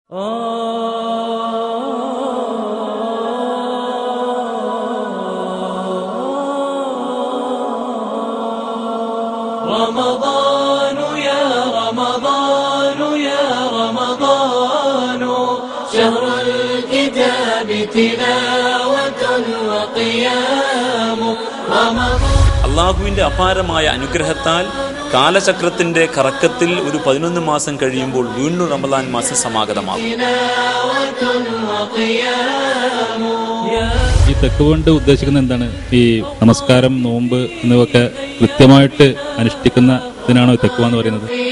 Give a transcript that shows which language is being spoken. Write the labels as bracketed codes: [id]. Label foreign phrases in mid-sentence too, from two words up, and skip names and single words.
[ar] رمضان يا رمضان يا رمضان شهر الكتاب تلاوة وقيام رمضان. [ml] അള്ളാഹുവിന്റെ അപാരമായ അനുഗ്രഹത്താൽ കാലചക്രത്തിന്റെ കറക്കത്തിൽ ഒരു 11 മാസം കഴിയുമ്പോൾ വീണ്ടും റമദാൻ മാസം സമാഗതമാകും. ഈ തെക്ക് കൊണ്ട് ഉദ്ദേശിക്കുന്നത് എന്താണ്? ഈ നമസ്കാരം, നോമ്പ് എന്നിവയൊക്കെ കൃത്യമായിട്ട് അനുഷ്ഠിക്കുന്നതിനാണോ തെക്കുവ എന്ന് പറയുന്നത്?